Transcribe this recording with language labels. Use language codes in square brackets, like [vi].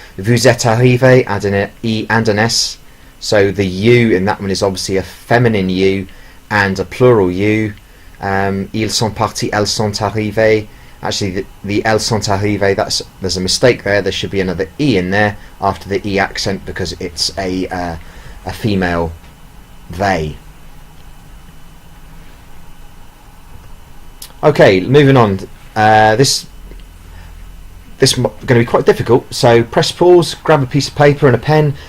[fr] Vous êtes arrivés, [en] adding an E and an S. So the you in that one is obviously a feminine you and a plural you. [fr] Ils sont partis, elles sont arrivées. [en] Actually, the [fr] elles sont arrivées, [en] there's a mistake there. There should be another E in there after the E accent because it's a female they. Okay, moving on. This is going to be quite difficult, so press pause, grab a piece of paper and a pen.